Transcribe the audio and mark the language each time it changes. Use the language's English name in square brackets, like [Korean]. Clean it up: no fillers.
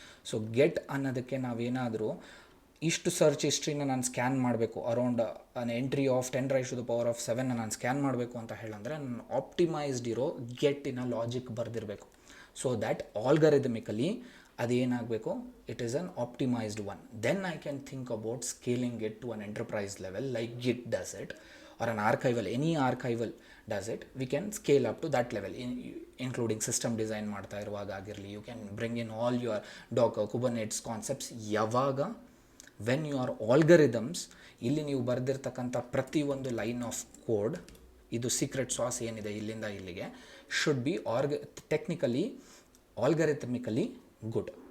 [Kannada] So get ಅನ್ನೋದಕ್ಕೆ ನಾವೇನಾದರೂ ಇಷ್ಟು ಸರ್ಚ್ ಹಿಸ್ಟ್ರಿನ ನಾನು ಸ್ಕ್ಯಾನ್ ಮಾಡಬೇಕು, [English] around an entry of [Kannada] 10⁻⁷ ನಾನು ಸ್ಕ್ಯಾನ್ ಮಾಡಬೇಕು ಅಂತ ಹೇಳಂದರೆ ನಾನು ಆಪ್ಟಿಮೈಸ್ಡ್ ಇರೋ ಗೆಟ್ಟಿನ logic ಬರೆದಿರಬೇಕು. [English] so that algorithmically [Kannada] ಅದೇನಾಗಬೇಕು, [English] It is an optimised one. Then I can think about scaling it to an enterprise level like Git does it, or an archival, any archival does it. We can scale up to that level, including system design [Kannada] ಮಾಡ್ತಾ ಇರುವಾಗ ಆಗಿರಲಿ. [English] You can bring in all your Docker, Kubernetes concepts. ಯಾವಾಗ when your algorithms, [Kannada] ಇಲ್ಲಿ ನೀವು ಬರೆದಿರ್ತಕ್ಕಂಥ ಪ್ರತಿಯೊಂದು line of code, ಇದು secret sauce ಏನಿದೆ ಇಲ್ಲಿಂದ ಇಲ್ಲಿಗೆ, [English] Should be technically algorithmically good.